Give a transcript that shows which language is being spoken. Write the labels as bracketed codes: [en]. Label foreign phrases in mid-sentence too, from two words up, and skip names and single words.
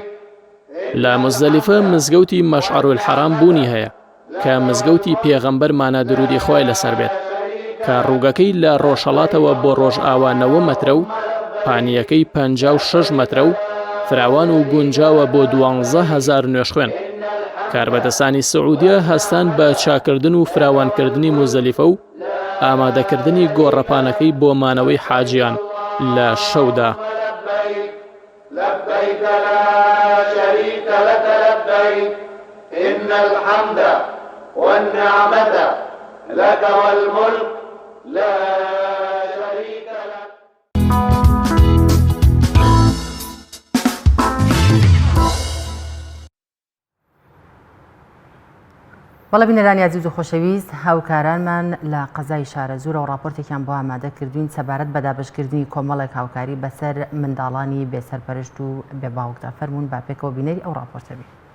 [ckb] لە مزدەلیفە مزگەوتی مەشعەرول حەرام بوونی هەیە کە مزگەوتی پێغەمبەرمانە درودی خوای لەسەر بێت کە ڕووگەکەی لە ڕۆژهەڵاتەوە بۆ ڕۆژئاوا 90 مەترە و پانیەکەی 56 مەترە و فراوان و گونجاوە بۆ 12,000 نوێژخوێن. کاربەدەستانی سعودیە هەستان بە چاکردن و فراوانکردنی مزدەلیفە و ئامادەکردنی گۆڕەپانەکەی بۆ مانەوەی حاجیان لە شەودا. [ar] لبيك لا شريك لك لبيك إن الحمد والنعمة لك والملك لا شريك لك. [ckb] بەڵێ بینەرانی عزیز و خۆشەویست هاوکارانمان لە قەزای شارە زوورە و راپۆرتێکیان بۆ ئامادە کردوین سەبارەت بە دابەشکردنی کۆمەڵێک هاوکاری بەسەر منداڵانی بێسەرپەرشت و بێباوکدا فەرموون با پێکەوە بینەری ئەو راپۆرتە بین.